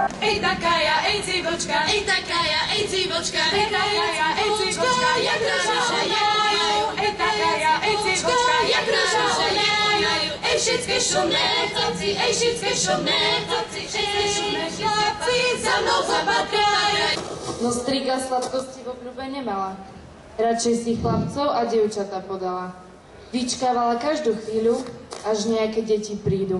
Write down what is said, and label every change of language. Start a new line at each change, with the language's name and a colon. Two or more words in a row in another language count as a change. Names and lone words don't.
Slovak: ej takája, ej civočka, ej takája, ej civočka, ej takája, ej civočka, jak rúža, ej takája, ej civočka, jak rúža, ej všetky šumné chlapci, ej všetky šumné chlapci, všetky šumné chlapci, za mnou zapatraja. No strika sladkosti v obľúbe nemala. Radšej si chlapcov a dievčatá podala. Vyčkávala každú chvíľu, až nejaké deti prídu.